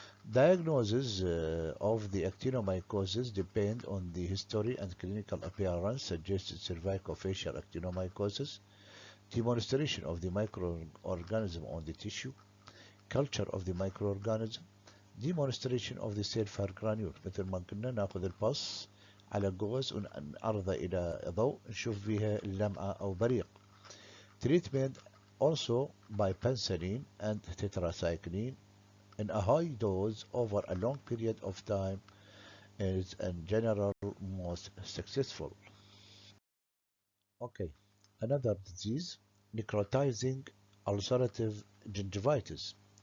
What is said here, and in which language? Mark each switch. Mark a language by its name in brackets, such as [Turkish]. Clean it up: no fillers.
[English] Diagnosis of the actinomycosis depend on the history and clinical appearance suggested cervicofacial actinomycosis, demonstration of the microorganism on the tissue, culture of the microorganism, demonstration of the sulfur granule. [Arabic] مثل ما كنا ناخذ الباص على جوز ونعرضه إلى ضوء نشوف فيها اللمعة أو بريق. [English] Treatment also by penicillin and tetracycline in a high dose over a long period of time is in general most successful. Okay, another disease, necrotizing ulcerative gingivitis.